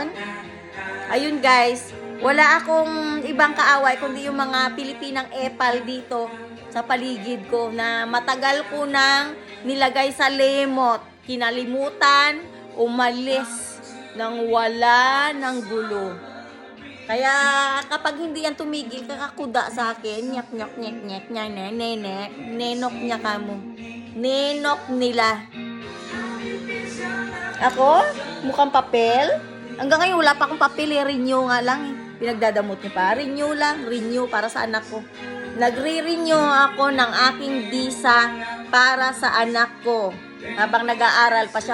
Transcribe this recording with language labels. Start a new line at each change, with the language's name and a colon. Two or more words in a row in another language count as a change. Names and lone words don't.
Filipino: Ayun guys, wala akong ibang kaaway kundi yung mga Pilipinang epal dito sa paligid ko na matagal ko nang nilagay sa lemot, kinalimutan, umalis nang wala ng gulo. Kaya kapag hindi yan tumigil, kakakuda sa akin, nyak nyak nyak nyak nyak nenek, nenok niya kamo. Nenok nila. Ako? Mukhang papel? Hanggang ngayon wala pa akong papel, renew nga lang. Pinagdadamot niyo pa, renew para sa anak ko. Nagre-renew ako ng aking visa para sa anak ko habang nag-aaral pa siya.